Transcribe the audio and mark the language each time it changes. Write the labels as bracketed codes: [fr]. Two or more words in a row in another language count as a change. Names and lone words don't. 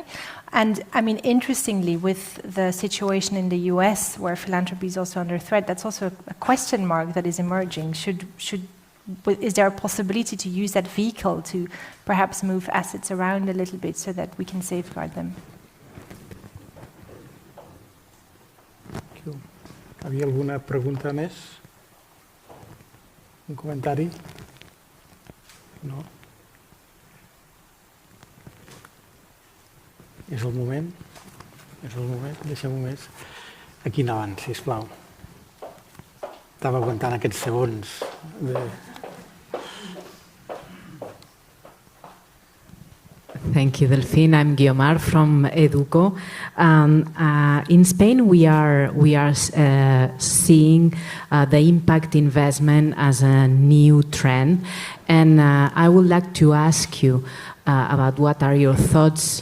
[en] And I mean, interestingly, with the situation in the US, where philanthropy is also under threat, that's also a question mark that is emerging. Is there a possibility to use that vehicle to perhaps move assets around a little bit so that we can safeguard them? Thank you. [ca] Havia alguna pregunta més? Un comentari? No? És el moment? És el moment? Deixem-ho més. Aquí endavant, sisplau. Estava aguantant aquests segons. [en] Thank you, Delphine. I'm Guiomar from Educo. In Spain, we are seeing the impact investment as a new trend, and I would like to ask you about what are your thoughts.